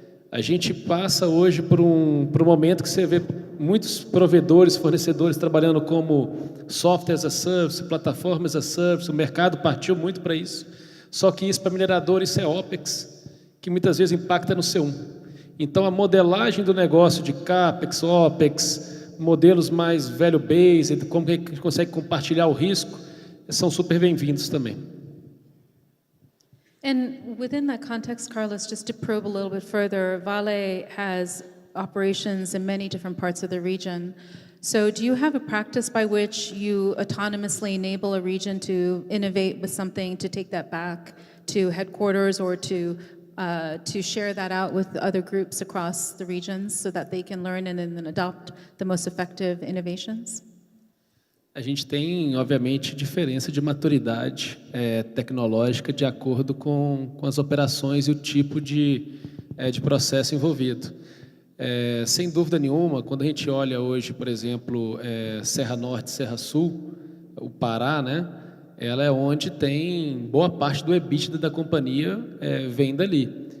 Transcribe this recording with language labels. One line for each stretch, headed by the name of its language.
Portuguese: A gente passa hoje por um momento que você vê muitos provedores, fornecedores trabalhando como software as a service, plataforma as a service, o mercado partiu muito para isso, só que isso para minerador, isso é OPEX, que muitas vezes impacta no C1. Então a modelagem do negócio de CAPEX, OPEX, modelos mais value-based, como que a gente consegue compartilhar o risco, são super bem-vindos também.
English: And within that context, Carlos, just to probe a little bit further, Vale has operations in many different parts of the region. So do you have a practice by which you autonomously enable a region to innovate with something, to take that back to headquarters, or to share that out with the other groups across the regions so that they can learn and then adopt the most effective innovations?
Portuguese: A gente tem, obviamente, diferença de maturidade tecnológica de acordo com as operações e o tipo de processo envolvido. Sem dúvida nenhuma, quando a gente olha hoje, por exemplo, Serra Norte, Serra Sul, o Pará, né, ela é onde tem boa parte do EBITDA da companhia vem dali.